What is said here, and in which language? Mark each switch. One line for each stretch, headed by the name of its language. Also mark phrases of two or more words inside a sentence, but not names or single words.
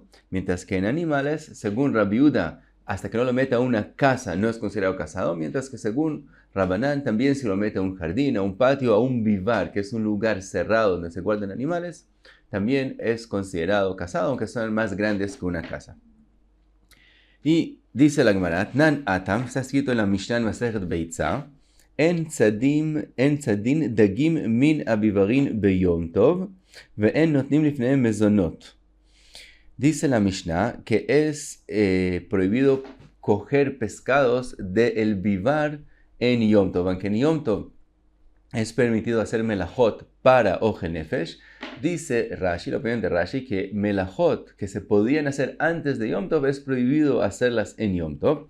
Spanish: Mientras que en animales, según Rabbi Yehuda, hasta que no lo mete a una casa no es considerado cazado, mientras que según Rabbanán también si lo mete a un jardín, a un patio, a un vivar, que es un lugar cerrado donde se guardan animales, también es considerado cazado, aunque son más grandes que una casa. Y dice la Gemara,
Aramaic: תנן התם,
Spanish: está escrito en la Mishnah Masejet Beitza,
Hebrew: אין צדין דגים מן הביברין ביום טוב, ואין נותנים לפניהם מזונות.
Spanish: Dice la Mishnah que es prohibido coger pescados del vivar en Yom Tov. Aunque en Yom Tov es permitido hacer melajot para
Hebrew: אוכל נפש,
Spanish: dice Rashi, la opinión de Rashi, que melajot que se podían hacer antes de Yom Tov es prohibido hacerlas en Yom Tov.